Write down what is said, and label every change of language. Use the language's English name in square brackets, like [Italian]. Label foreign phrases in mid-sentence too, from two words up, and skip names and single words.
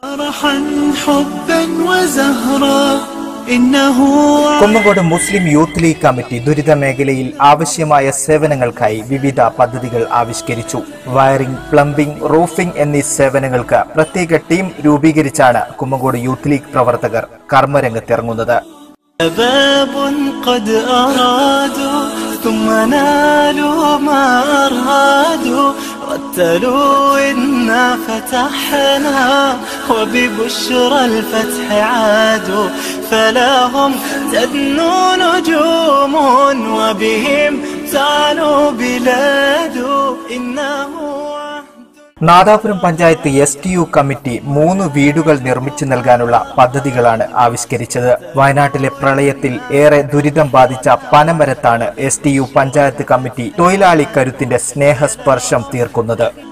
[Malayalam] കുമ്മങ്കോട് മുസ്ലിം യൂത്ത് ലീഗ് കമ്മിറ്റി ദുരിത മേഖലയിൽ ആവശ്യമായ സേവനങ്ങൾക്കായി വിവിധ പദ്ധതികൾ ആവിഷ്കരിച്ചു. വയറിംഗ്, പ്ലംബിംഗ്, റൂഫിംഗ് എന്നീ സേവനങ്ങൾക്ക് പ്രത്യേക ടീം രൂപീകരിച്ചാണ് കുമ്മങ്കോട് യൂത്ത് ലീഗ് പ്രവർത്തകർ കർമ്മരംഗത്തിറങ്ങുന്നത്. [Arabic] رتلوا إنا فتحنا وببشرى الفتح عادوا فلهم تدنو نجوم وبهم تعلو بلاد إنه [Malayalam] നാദാപുരം പഞ്ചായത്ത് STU കമ്മിറ്റി 3 വീടുകൾ നിർമ്മിച്ചു നൽകാനുള്ള പദ്ധതികളാണ് ആവിഷ്കരിച്ചത്. വയനാട്ടിലെ പ്രളയത്തിൽ ഏറെ ദുരിതം ബാധിച്ച പനമരത്താണ് STU പഞ്ചായത്ത് കമ്മിറ്റി തൊഴിലാളി കരുത്തിന്റെ സ്നേഹസ്പർശം തീർക്കുന്നത്.